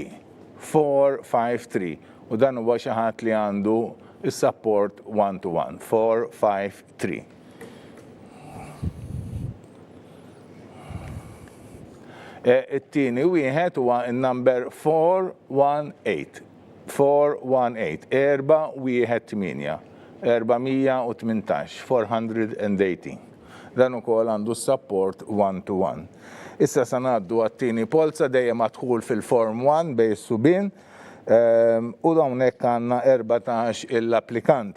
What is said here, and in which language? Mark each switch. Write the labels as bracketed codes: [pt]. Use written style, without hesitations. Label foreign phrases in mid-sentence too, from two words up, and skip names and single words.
[mt] 453. U dan huwa xi ħadd li għandu is- [en] support 1-to-1. [mt] 453. It-tieni wieħed huwa n-number 418. 418. 418. 418, 418. Dan ukoll għandu [en] support 1-to-1. [mt] Issa se ngħaddu għat-tieni polza dejjem madħul fil-Form 1 bejn is-subien u hawnhekk għandna 14 l-applikant.